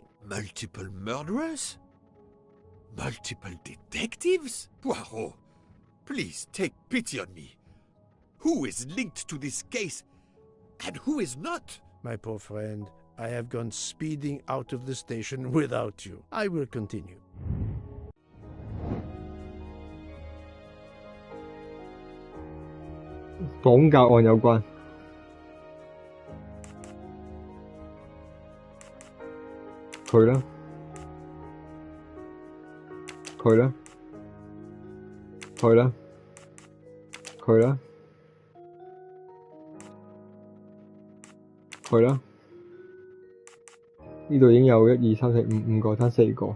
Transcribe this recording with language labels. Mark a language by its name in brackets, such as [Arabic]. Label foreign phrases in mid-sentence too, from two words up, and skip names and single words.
[English] Multiple murderers? Multiple detectives? Poirot, please take pity on me. Who is linked to this case, and who is not? My poor friend, I have gone speeding out of the station without you. I will continue. [Cantonese] 綁架案有關。佢啦，佢啦，佢啦，佢啦，佢啦，呢度已經有1、2、3、4、5個，爭4個。